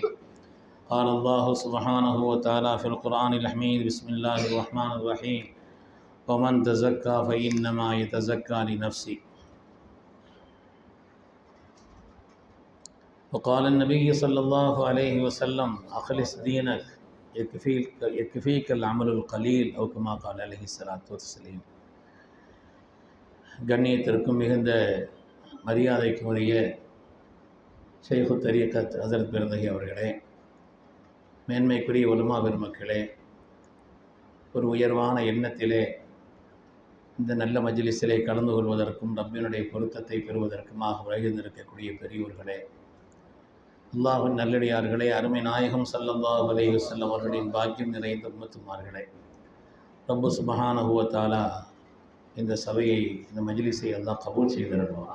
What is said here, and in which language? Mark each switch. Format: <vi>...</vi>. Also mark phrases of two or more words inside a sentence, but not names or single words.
<ar>قال الله سبحانه وتعالى في القرآن الحميد بسم الله الرحمن الرحيم ومن تزكى فإنما يتزكى لنفسه. وقال النبي صلى الله عليه وسلم أخلص دينك يكفيك العمل القليل أو كما قال عليه الصلاة والسلام.</ar> <ta>கண்ணியத்திற்கும் மிகுந்த மரியாதைக்கும் உரிய ஷைഖு தரீகத் ஹஸரத் பெருந்தகை அவர்களே, மேன்மைக்குரிய உலமா பெருமக்களே, ஒரு உயர்வான எண்ணத்திலே இந்த நல்ல மஜ்லிஸிலே கலந்து கொள்வதற்கும் ரப்பினுடைய பொருத்தத்தை பெறுவதற்குமாக உலகிருந்திருக்கக்கூடிய பெரியோர்களே, அல்லாஹ்வின் நல்லடியார்களே, அருமை நாயகம்</ta> <ar>صلى الله عليه وسلم</ar> <ta>அவர்களின் பாக்கியம் நிறைந்த உம்மத்துமார்களே, ரப்பு</ta> <ar>سبحانه وتعالى</ar> <ta>இந்த சபையை இந்த மஜ்லிஸை அல்லாஹ் கபூல் செய்திருக்கிறான்.</ta>